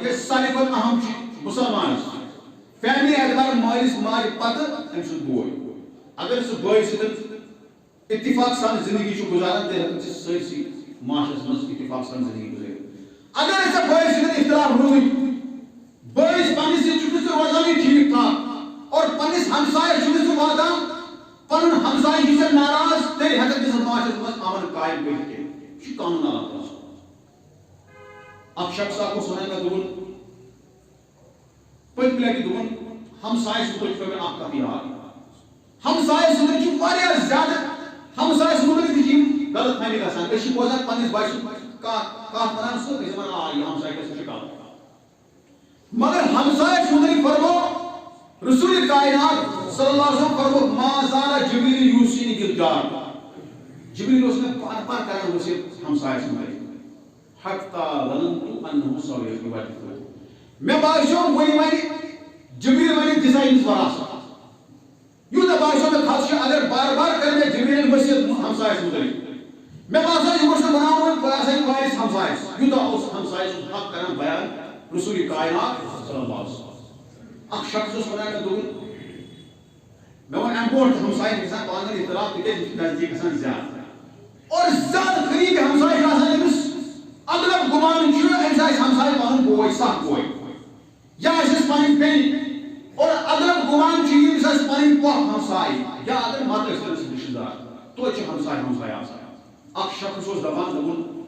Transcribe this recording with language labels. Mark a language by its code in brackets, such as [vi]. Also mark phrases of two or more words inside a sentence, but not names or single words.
[ks] تِکیازِ ساروی کھۄتہٕ اہم چھُ مُسلمانس فیملی اعتبار مٲلِس ماجہِ پتہٕ أمۍ سُنٛد بوے اگر سُہ بٲے سۭتۍ اتفاق سان زندگی چھُ گُزاران تیٚلہِ ہٮ۪کن ژٕ سٲرسٕے معاشرس منٛز اتفاق سان زندگی گُزٲرِتھ اگر ژےٚ بٲے سۭتۍ اختلاف روٗدۍ بٲیِس پننِس سۭتۍ چھُکھ نہٕ ژٕ روزانٕے ٹھیٖک ٹھاک اور پننِس ہمسایس چھُکھ نہٕ ژٕ واتان پنُن ہمساے چھُ ژےٚ ناراض تیٚلہِ ہٮ۪ککھ نہٕ ژٕ معاشرس منٛز امن قٲیِم کٔرِتھ کینٛہہ یہِ چھُ قانوٗن اللہ تعالیٰ اکھ شخص [ur] آپ کو سنائے گا [ks] دون پتہ لٹہِ دون ہمسائے متعلق مےٚ اکھ کتھ یاد ہمسائے متعلق چھُ واریاہ زیادٕ ہمسائے متعلق تہِ چھِ یِم غلط فہمی گژھان أسۍ چھِ بوزان پننِس بچہِ سُنٛد کتھ ونان سُہ أسۍ ونان آ یہِ ہمساے گژھِ سُہ چھُ غلط مگر ہمسائے متعلق فرمو رسول کائنات [ar] صلی اللہ علیہ وسلم [ks] فرمو [ar] ما زال جبریل یوصینی بالجار [ks] جبریل اوس مےٚ بار بار کران وصیت ہمسایس متعلق [ar] حتى ظننت انه سوف يوارث [ks] میں باسیو وۄنۍ جبریل ونہِ دِسا أمِس وراثت یوٗتاہ باسیو مےٚ خدشہِ اگر بار بار کر مےٚ جبریل وصیت ہمسایس متعلق مےٚ باسان یہِ گوٚژھ نہٕ بناوُن بہٕ آسہٕ وارث ہمسایس یوٗتاہ اوس ہمسایہِ سُنٛد حق کران بیان رسول کائنات [ar] صلی اللہ علیہ وسلم [ks] اکھ شخص اوس ونان مےٚ دوٚپُن مےٚ ووٚن اَمہِ برونٛٹھ ہمساین گژھان پانہٕ ؤنۍ اختلاف تِکیازِ یہِ چھُ نزدیٖک گژھان زیادٕ اور زیادٕ قریٖبی ہمساے چھُ آسان أمِس اغلب گمان چھُ أمِس آسہِ ہمساے پنُن بوے سکھ بوے یا آسٮ۪س پنٕنۍ بیٚنہِ اور اغلب گمان چھُ ییٚمِس آسہِ پنٕنۍ پۄپھ ہمساے یا اگر مدر ٲسۍ تٔمِس رِشتہٕ دار توتہِ چھِ ہمساے ہمساے آسان اکھ شخص اوس دپان دوٚپُن